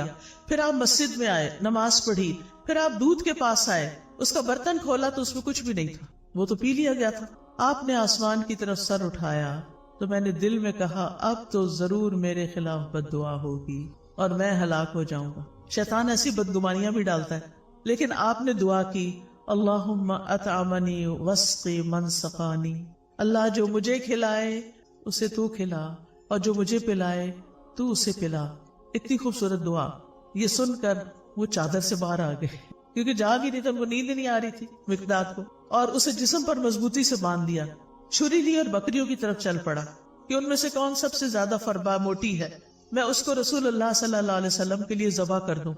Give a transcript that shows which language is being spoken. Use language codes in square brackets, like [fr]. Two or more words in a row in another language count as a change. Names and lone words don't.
[ur] پھر آپ مسجد میں آئے، نماز پڑھی، پھر آپ دودھ کے پاس آئے، اس کا برتن کھولا تو اس میں کچھ بھی نہیں تھا، وہ تو پی لیا گیا تھا. آپ نے آسمان کی طرف سر اٹھایا تو میں نے دل میں کہا اب تو ضرور میرے خلاف بد دعا ہوگی اور میں ہلاک ہو جاؤں گا. شیطان ایسی بدگمانیاں بھی ڈالتا ہے، لیکن آپ نے دعا کی [ar] اللہم اطعمنی واسقی من سقانی، [ur] اللہ جو مجھے کھلائے اسے تو کھلا اور جو مجھے پلائے تو اسے پلا. اتنی خوبصورت دعا. یہ سن کر وہ چادر سے باہر آ گئے کیونکہ جاگ ہی نہیں تھا، ان کو نیند نہیں آ رہی تھی مقداد کو، اور اسے جسم پر مضبوطی سے باندھ دیا. چھری لی اور بکریوں کی طرف چل پڑا کہ ان میں سے کون سب سے زیادہ فربا موٹی ہے، میں اس کو رسول اللہ صلی اللہ علیہ وسلم کے لیے ذبح کر دوں.